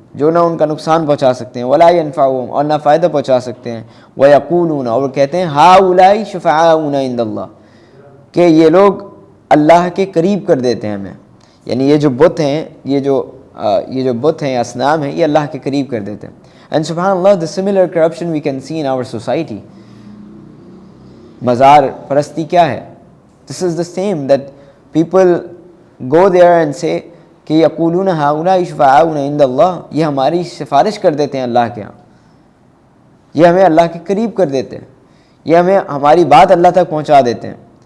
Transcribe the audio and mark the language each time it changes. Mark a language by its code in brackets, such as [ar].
[ur] جو نہ ان کا نقصان پہنچا سکتے ہیں، [ar] ولا ينفعهم، [ur] اور نہ فائدہ پہنچا سکتے ہیں، [ar] ويقولون، [ur] اور کہتے ہیں [ar] هؤلاء شفعاؤنا عند اللہ، [ur] کہ یہ لوگ اللہ کے قریب کر دیتے ہیں ہمیں، یعنی یہ جو بت ہیں، یہ جو بت ہیں، اصنام ہیں، یہ اللہ کے قریب کر دیتے ہیں. [en] And subhanallah, the similar corruption we can see in our society. [ur] مزار پرستی کیا ہے؟ [en] This is the same, that people go there and say [ur] کہ [ar] یقولون ہؤلاء شفعاؤنا عند اللہ، [ur] یہ ہماری سفارش کر دیتے ہیں اللہ کے ہاں، یہ ہمیں اللہ کے قریب کر دیتے ہیں، یہ ہمیں ہماری بات اللہ تک پہنچا دیتے ہیں.